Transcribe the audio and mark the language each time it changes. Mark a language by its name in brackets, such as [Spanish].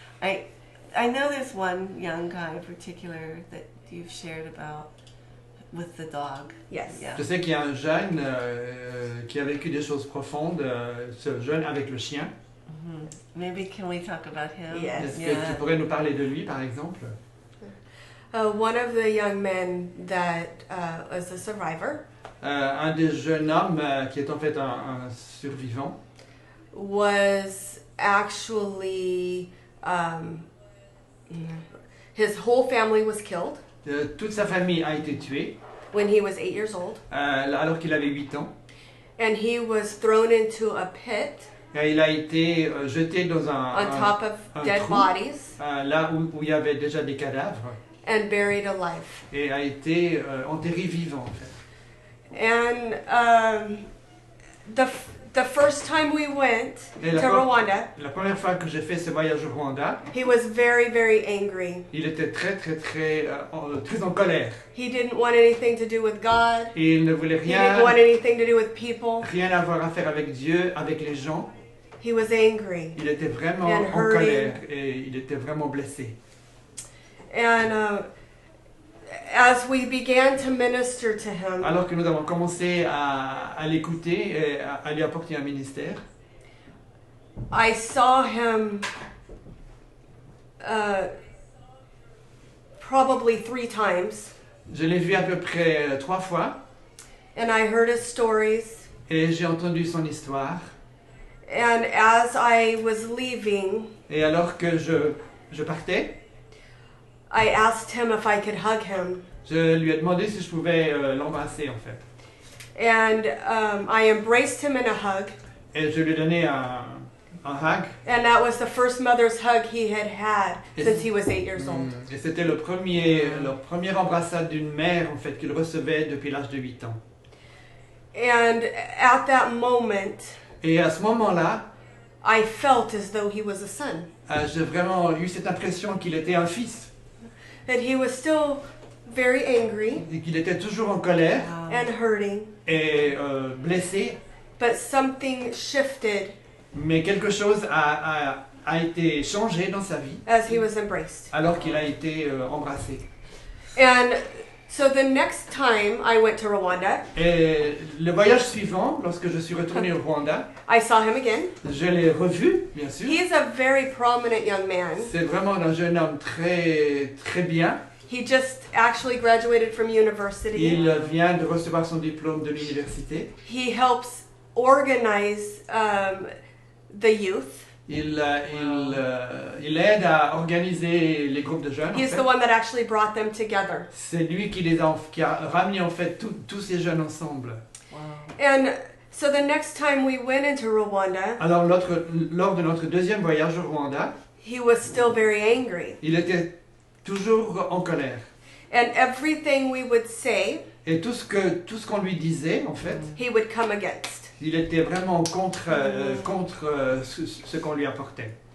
[English] I know there's one young guy in particular that you've shared about with the dog. Yes. Yeah. [French] Je sais qu'il y a un jeune qui a vécu des choses profondes, ce jeune avec le chien. [English] Maybe can we talk about him? Yes. [French] Est-ce que tu pourrais nous parler de lui par exemple? [English] One of the young men that was a survivor [French] Un des jeunes hommes qui est en fait un survivant [English] was actually his whole family was killed [French] toute sa famille a été tuée [English] when he was 8 years old, [French] alors qu'il avait 8 ans. [English] and he was thrown into a pit [French] Et il a été jeté dans [English] on top of [French] un [English] dead [French] trou, [English] bodies [French] là où il y avait déjà des cadavres, [English] and buried alive. [French] et a été enterré vivant en fait. [English] And the first time we went [French] Et [English] to Rwanda, [French] la première fois que j'ai fait ce voyage au Rwanda, [English] he was very, very angry. [French] il était très en colère. [English] He didn't want anything to do with God. [French] Et il ne voulait [English] He didn't want anything to do with people. [French] rien avoir à faire avec Dieu, avec les gens. [English] He was angry. [French] Il était vraiment [English] And [French] en [English] hurting. [French] colère et il était vraiment blessé. [English] And as we began to minister to him, [French] Alors que nous avons commencé à l'écouter et à lui apporter un ministère, [English] I saw him probably 3 times, [French] je l'ai vu à peu près 3 fois [English] and I heard his stories. [French] et j'ai entendu son histoire. [English] And as I was leaving, [French] Et alors que je partais, [English] I asked him if I could hug him. [French] je lui ai demandé si je pouvais l'embrasser en fait. [English] And I embraced him in a hug. [French] Et je lui ai donné un hug. [English] And that was the first mother's hug he had had since he was 8 years old. [French] Et c'était leur première embrassade d'une mère en fait qu'il recevait depuis l'âge de 8 ans. [English] And at that moment, [French] Et à ce moment-là, [English] I felt as though he was a son. [French] j'ai vraiment eu cette impression qu'il était un fils. [English] That he was still very angry [French] Et qu'il était toujours en colère [English] and hurting, [French] et blessé. [English] but something shifted [French] Mais quelque chose a été changé dans sa vie [English] as he was embraced. [French] alors qu'il a été embrassé. [English] And so the next time I went to Rwanda, [French] Et le voyage suivant, lorsque je suis retourné au Rwanda, [English] I saw him again. [French] je l'ai revu, bien sûr. [English] He's a very prominent young man. [French] C'est vraiment un jeune homme très bien. [English] He just actually graduated from university. [French] Il vient de recevoir son diplôme de l'université. [English] He helps organize the youth. [French] Il aide à organiser les groupes de jeunes. En [English] He's [French] fait. [English] the one that actually brought them together. [French] C'est lui qui a ramené en fait tous ces jeunes ensemble. [English] Wow. And so the next time we went into Rwanda, [French] Alors lors de notre deuxième voyage au Rwanda, [English] he was still very angry. [French] il était toujours en colère. [English] And everything we would say, [French] Et tout ce qu'on lui disait, en fait, [English] he would come against. [French] il était vraiment contre ce qu'on lui apportait.